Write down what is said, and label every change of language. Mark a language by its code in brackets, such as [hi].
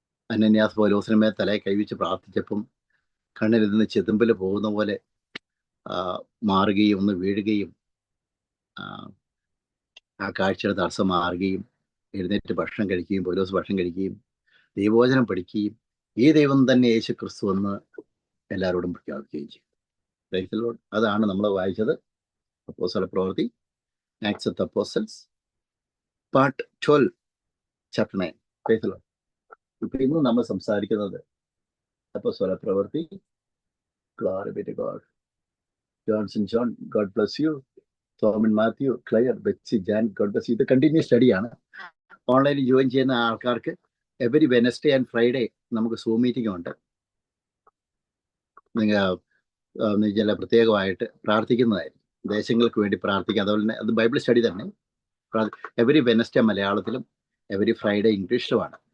[ml] അനന്യാസ് പൗലോസിന് മേൽ തലയെ കൈവച്ച് പ്രാർത്ഥിച്ചപ്പം കണ്ണിൽ നിന്ന് ചെതുമ്പിൽ പോകുന്ന പോലെ മാറുകയും ഒന്ന് വീഴുകയും ആ കാഴ്ചയുടെ തടസ്സം മാറുകയും എഴുന്നേറ്റ് ഭക്ഷണം കഴിക്കുകയും പൗലോസ് ഭക്ഷണം കഴിക്കുകയും ദൈവവചനം പഠിക്കുകയും ഈ ദൈവം തന്നെ യേശു ക്രിസ്തു എന്ന് എല്ലാവരോടും പ്രഖ്യാപിക്കുകയും ചെയ്തു. അതാണ് നമ്മൾ വായിച്ചത് അപ്പോസ്തല പ്രവൃത്തി, [en] acts of the apostles, [ml] part 12 chapter 9. ഇപ്പൊ ഇന്ന് നമ്മൾ സംസാരിക്കുന്നത് അപ്പോസ്തല പ്രവൃത്തി. [en] Glory be to God. Johnson John, God bless you. Thomas Matthew, Claire, Betsy, Jan, God bless you. [ml] ഇത് കണ്ടിന്യൂസ് സ്റ്റഡിയാണ്. ഓൺലൈനിൽ ജോയിൻ ചെയ്യുന്ന ആൾക്കാർക്ക് [en] every wednesday and friday [ml] നമുക്ക് സൂം മീറ്റിംഗ് ഉണ്ട്. നിങ്ങൾ പ്രത്യേകമായിട്ട് പ്രാർത്ഥിക്കുന്നതായിരിക്കും, ദേശങ്ങൾക്ക് വേണ്ടി പ്രാർത്ഥിക്കുക. അതുപോലെ തന്നെ അത് ബൈബിൾ സ്റ്റഡി തന്നെ. [en] every wednesday [ml] മലയാളത്തിലും എവരി ഫ്രൈഡേ ഇംഗ്ലീഷിലുമാണ്.